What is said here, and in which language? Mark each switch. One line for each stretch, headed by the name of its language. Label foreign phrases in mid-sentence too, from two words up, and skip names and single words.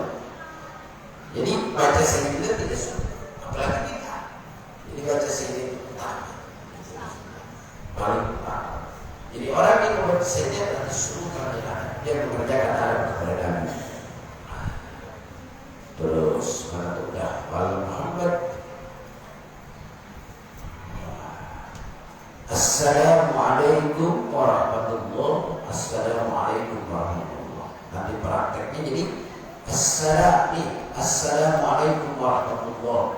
Indonesian: Jadi baca Sayyidina tidak sunnah. Apalagi bid'ah. Jadi baca Sayyidina itu utama. Paling utama. Jadi orang yang membaca Sayyidina berarti suruhkan dia mengerjakan adab kepada Nabi. Terus mana tuh udah Wal Muhammad.
Arabic: السلام عليكم ورحمة الله. السلام عليكم ورحمة الله.
Indonesian: Nanti prakteknya jadi
Arabic: السلام عليكم ورحمة الله.